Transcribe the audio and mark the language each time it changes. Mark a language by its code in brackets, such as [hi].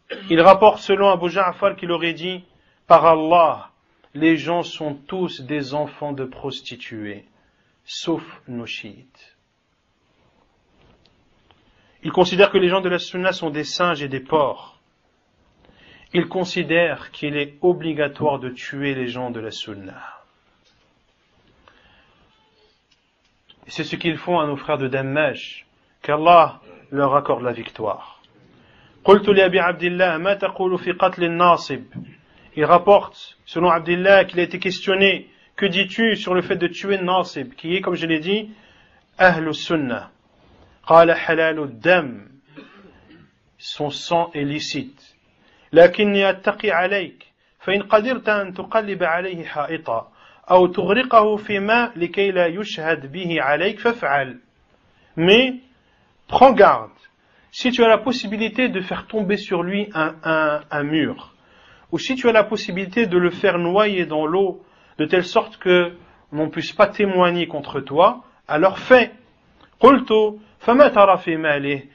[fr] Il rapporte selon Abu Ja'far qu'il aurait dit « Par Allah, les gens sont tous des enfants de prostituées, sauf nos chiites. » Ils considèrent que les gens de la sunna sont des singes et des porcs. Ils considèrent qu'il est obligatoire de tuer les gens de la sunna. Et c'est ce qu'ils font à nos frères de Dammaj, qu'Allah leur accorde la victoire. [ar] قلت لأبي عبد الله ما تقول في قتل الناصب. [fr] Il rapporte, selon Abdillah, qu'il a été questionné, que dis-tu sur le fait de tuer Nasib, qui est, comme je l'ai dit, Ahlus Sunnah. [ar] قال حلال الدم. [fr] Son sang est licite. [ar] لكني أتقي عليك فإن قدرت أن تقلب عليه حائطا أو تغرقه في ماء لكي لا يشهد به عليك فافعل. [fr] Mais prends garde, si tu as la possibilité de faire tomber sur lui un mur, ou si tu as la possibilité de le faire noyer dans l'eau, de telle sorte que l'on ne puisse pas témoigner contre toi, alors fais. [ar] قلت فما ترى في ماله.